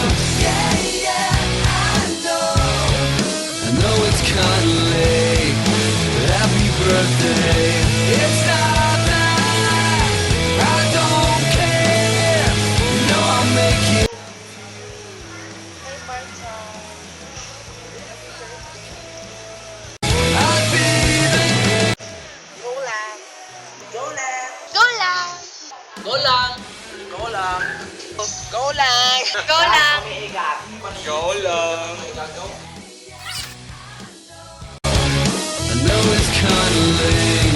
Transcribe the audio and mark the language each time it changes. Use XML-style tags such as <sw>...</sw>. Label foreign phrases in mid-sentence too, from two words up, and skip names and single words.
<en>Yeah, yeah, I know it's kinda late, but happy birthday. It's not that I don't care. You know I'll make you. Hey, Barto. I'll be there.</en> <tl>Go lang! Go lang! Go lang! Go lang! Go lang! Go lang! Go lang! Go lang!</tl> <en>I know it's kinda late.</en>